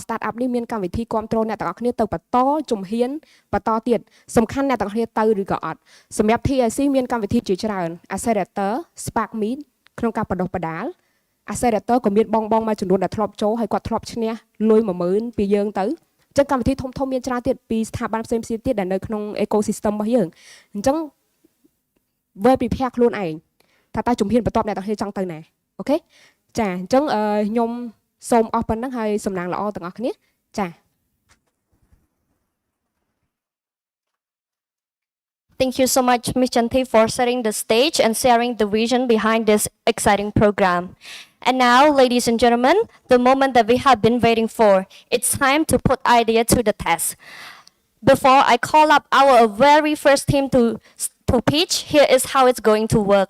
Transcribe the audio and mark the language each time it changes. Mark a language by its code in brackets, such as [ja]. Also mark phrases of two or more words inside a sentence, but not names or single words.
[km] startup នេះមានកម្មវិធីគ្រប់គ្រងអ្នកទាំងអស់គ្នាទៅបន្តជំហានបន្តទៀតសំខាន់អ្នកទាំងអស់គ្នាទៅឬក៏អត់សម្រាប់ TIC មានកម្មវិធីជាច្រើន Accelerator Spark Meet ក្នុងការបដិបដាល Accelerator ក៏មានបងមួយចំនួនដែលធ្លាប់ចូលហើយគាត់ធ្លាប់ឈ្នះលុយ 10000 ពីយើងទៅអញ្ចឹងកម្មវិធីធំមានច្រើនទៀតពីស្ថាប័នផ្សេងទៀតដែលនៅក្នុង ecosystem របស់យើងអញ្ចឹង [en] well prepare [km] ខ្លួនឯងថាតើជំហានបន្ទាប់អ្នកទាំងគ្នាចង់ទៅណាអូខេចាអញ្ចឹងខ្ញុំសូមអស់ប៉ុណ្ណឹងហើយសំណាងល្អទាំងអស់គ្នាចា [en] Thank you so much, Ms. Chanti, for setting the stage and sharing the vision behind this exciting program. And now, ladies and gentlemen, the moment that we have been waiting for. It's time to put idea to the test. Before I call up our very first team to pitch, here is how it's going to work.